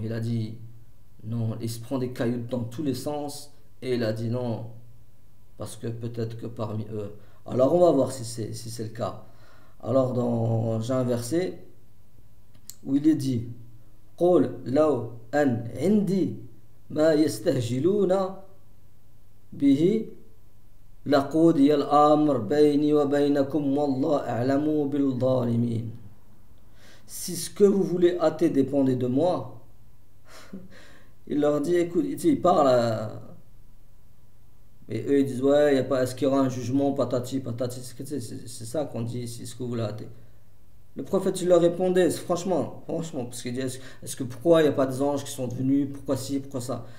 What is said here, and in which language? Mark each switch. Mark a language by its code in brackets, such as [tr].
[fr] Il a dit non, il se prend des cailloux dans tous les sens. Et il a dit non, parce que peut-être que parmi eux. Alors on va voir si c'est le cas. Alors j'ai un verset où il est dit [ar] قول لو أن عندي ما يستهجلون به لقضي الأمر بيني وبينكم والله أعلم بالظالمين. [fr] Si ce que vous voulez hâter dépendait de moi, il leur dit, écoute, il parle et eux ils disent, ouais, y a pas, est-ce qu'il y aura un jugement, patati, patati, c'est ça qu'on dit ici, ce que vous voulez hâter. Le prophète il leur répondait, franchement, parce qu'il dit, est-ce que pourquoi il n'y a pas des anges qui sont venus, pourquoi ci, pourquoi ça.